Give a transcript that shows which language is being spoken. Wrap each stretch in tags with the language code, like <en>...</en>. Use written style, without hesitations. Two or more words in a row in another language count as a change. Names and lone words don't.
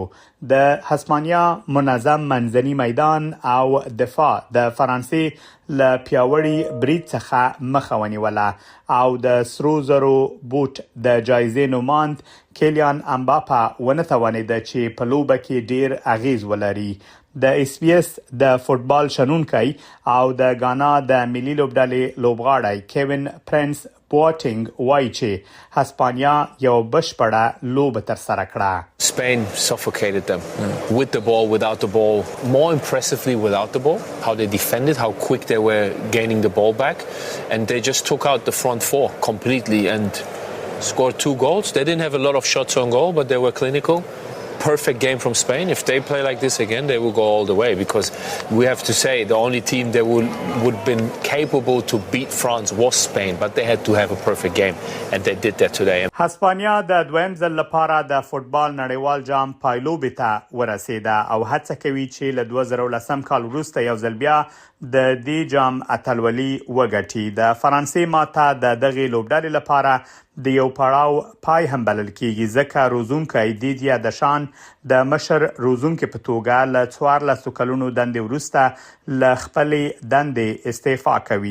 <ps>د هسپانیا منظم منځنی میدان او دفاع د فرانسې له پیاوړي برید څخه مخه ونیوله او د سرو زرو بوټ د جایزې نوماند کیلیان امباپا ونه توانید چې په لوبه کې ډیر اغیز ولري. د SBS د فوتبال شنونکي او د غانا د ملي لوبډلې لوبغاړی کیوین پرنس بواتینګ وایي چې هسپانیا یو بشپړه لوبه تر سره کړه.</ps> <en>Spain suffocated them with the ball, without the ball, more impressively without the ball, how they defended, how quick they were gaining the ball back, and they just took out the front four completely and scored 2 goals. They didn't have a lot of shots on goal, but they were clinical. Perfect game from Spain. If they play like this again, they will go all the way, because we have to say the only team that would been capable to beat France was Spain, but they had to have a perfect game and they did that today.</en> <ps>هسپانیا د دویم ځل لپاره د فوتبال نړیوال جام پایلوبې ته ورسیده او هڅه کوي چې له 2010 کال وروسته یو ځل بیا د دې جام اتلولي وګټي. د فرانسې ماته د دغه لوبډلې لپاره د یو پړاو پای هم بلل کیږي ځکه روزونکي دیدیا دشان د مشر روزونکي په توګه له 14 کلونو دندې وروسته له خپل دندې استعفا کوي.</ps>